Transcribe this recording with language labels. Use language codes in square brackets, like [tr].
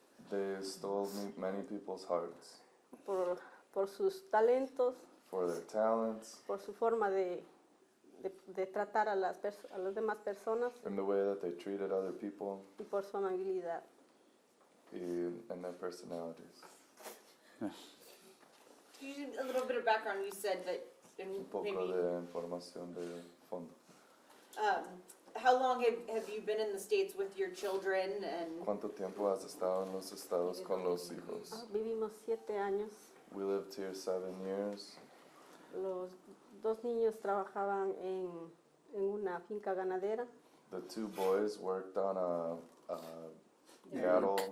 [en] They stole many people's hearts. [es] Por sus talentos. [en] For their talents. [es] Por su forma de tratar a las demás personas. [en] And the way that they treated other people. [es] Y por su amabilidad. [en] And their personalities. A little bit of background. You said that [es] Un poco de información de fondo. [en] How long have you been in the States with your children? And [es] ¿Cuánto tiempo has estado en los Estados con los hijos? Vivimos 7 años. [en] We lived here 7 years. [es] Los 2 niños trabajaban en una finca ganadera. [en] The 2 boys worked on a cattle